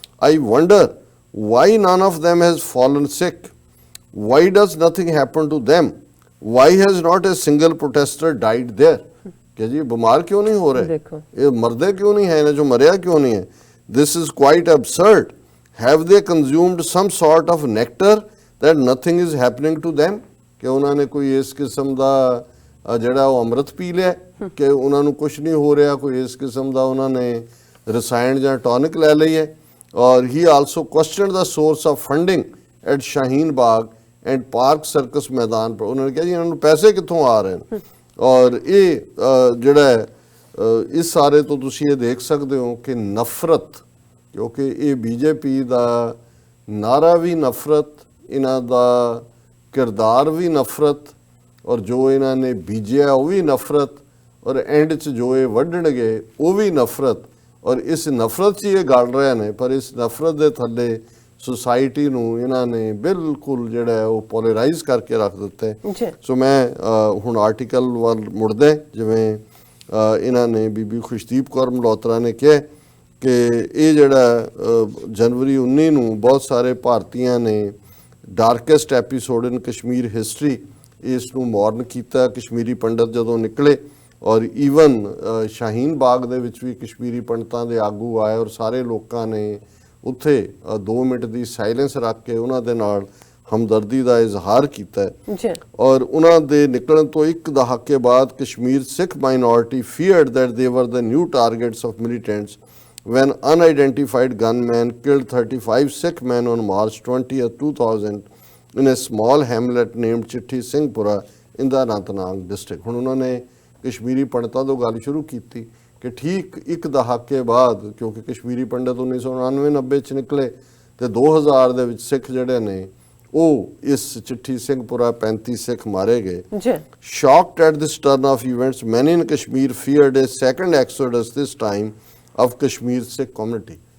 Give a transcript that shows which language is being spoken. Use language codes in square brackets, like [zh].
[en] I wonder why none of them has fallen sick. Why does nothing happen to them? Why has not a single protester died there? [hi] कि जी बीमार क्यों नहीं हो रहे, ये मरदे क्यों नहीं है, जो मरिया क्यों नहीं है? [en] This is quite absurd. Have they consumed some sort of nectar that nothing is happening to them? [hi] कि उन्होंने कोई इस किस्म [pa] ਦਾ ਜਿਹੜਾ ਉਹ ਅੰਮ੍ਰਿਤ ਪੀ ਲਿਆ ਕਿ ਉਹਨਾਂ ਨੂੰ ਕੁਝ ਨਹੀਂ ਹੋ ਰਿਹਾ, ਕੋਈ ਇਸ ਕਿਸਮ ਦਾ ਉਹਨਾਂ ਨੇ ਰਸਾਇਣ ਜਾਂ ਟੌਨਿਕ ਲੈ ਲਈ ਹੈ। [en] ਔਰ he also questioned the source of funding at Shaheen Bagh and Park Circus Maidan ਪਰ। [pa] ਉਹਨਾਂ ਨੇ ਕਿਹਾ ਜੀ ਇਹਨਾਂ ਨੂੰ ਪੈਸੇ ਕਿੱਥੋਂ ਆ ਰਹੇ ਨੇ। ਔਰ ਇਹ ਜਿਹੜਾ ਹੈ ਇਸ ਸਾਰੇ ਤੋਂ ਤੁਸੀਂ ਇਹ ਦੇਖ ਸਕਦੇ ਹੋ ਕਿ ਨਫ਼ਰਤ, ਕਿਉਂਕਿ ਇਹ ਬੀਜੇਪੀ ਦਾ ਨਾਰਾ ਵੀ ਨਫ਼ਰਤ, ਇਹਨਾਂ ਦਾ ਕਿਰਦਾਰ ਵੀ ਨਫ਼ਰਤ, ਔਰ ਜੋ ਇਹਨਾਂ ਨੇ ਬੀਜਿਆ ਉਹ ਵੀ ਨਫ਼ਰਤ, ਔਰ ਐਂਡ 'ਚ ਜੋ ਇਹ ਵੱਢਣਗੇ ਉਹ ਵੀ ਨਫ਼ਰਤ। ਔਰ ਇਸ ਨਫ਼ਰਤ 'ਚ ਇਹ ਗਲ ਰਹੇ ਨੇ, ਪਰ ਇਸ ਨਫ਼ਰਤ ਦੇ ਥੱਲੇ ਸੁਸਾਇਟੀ ਨੂੰ ਇਹਨਾਂ ਨੇ ਬਿਲਕੁਲ ਜਿਹੜਾ ਹੈ ਉਹ ਪੋਲਰਾਈਜ਼ ਕਰਕੇ ਰੱਖ ਦਿੱਤਾ ਹੈ। ਸੋ ਮੈਂ ਹੁਣ ਆਰਟੀਕਲ ਵੱਲ ਮੁੜਦਾ, ਜਿਵੇਂ ਇਹਨਾਂ ਨੇ ਬੀਬੀ ਖੁਸ਼ਦੀਪ ਕੌਰ ਮਲਹੋਤਰਾ ਨੇ ਕਿਹਾ ਕਿ ਇਹ ਜਿਹੜਾ ਜਨਵਰੀ 19 ਨੂੰ ਬਹੁਤ ਸਾਰੇ ਭਾਰਤੀਆਂ ਨੇ [en] darkest episode in Kashmir history [pa] ਇਸ ਨੂੰ ਮੌਰਨ ਕੀਤਾ। ਕਸ਼ਮੀਰੀ ਪੰਡਤ ਜਦੋਂ ਨਿਕਲੇ ਔਰ ਈਵਨ ਸ਼ਾਹੀਨ ਬਾਗ ਦੇ ਵਿੱਚ ਵੀ ਕਸ਼ਮੀਰੀ ਪੰਡਤਾਂ ਦੇ ਆਗੂ ਆਏ ਔਰ ਸਾਰੇ ਲੋਕਾਂ ਨੇ ਉੱਥੇ 2 ਮਿੰਟ ਦੀ ਸਾਇਲੈਂਸ ਰੱਖ ਕੇ ਉਹਨਾਂ ਦੇ ਨਾਲ ਹਮਦਰਦੀ ਦਾ ਇਜ਼ਹਾਰ ਕੀਤਾ। ਔਰ ਉਹਨਾਂ ਦੇ ਨਿਕਲਣ ਤੋਂ ਇੱਕ ਦਹਾਕੇ ਬਾਅਦ ਕਸ਼ਮੀਰ ਸਿੱਖ minority [en] feared that they were the new targets of militants when unidentified gunmen killed 35 Sikh men on March 20th, 2000 in a small hamlet named Chitti Singhpura in the Anantnag district। [pa] ਹੁਣ ਉਹਨਾਂ ਨੇ ਕਸ਼ਮੀਰੀ ਪੰਡਤਾਂ ਤੋਂ ਗੱਲ ਸ਼ੁਰੂ ਕੀਤੀ ਕਿ ਠੀਕ ਇੱਕ ਦਹਾਕੇ ਬਾਅਦ, ਕਿਉਂਕਿ ਕਸ਼ਮੀਰੀ ਪੰਡਤ 1999-90 'ਚ ਨਿਕਲੇ ਤੇ 2000 ਦੇ ਵਿੱਚ ਸਿੱਖ ਜਿਹੜੇ ਨੇ ਉਹ ਇਸ ਚਿੱਠੀ ਸਿੰਘਪੁਰਾ 35 ਸਿੱਖ ਮਾਰੇ ਗਏ। [en] Shocked at this turn of events, many in Kashmir feared a second exodus, this time of Kashmir Sikh community।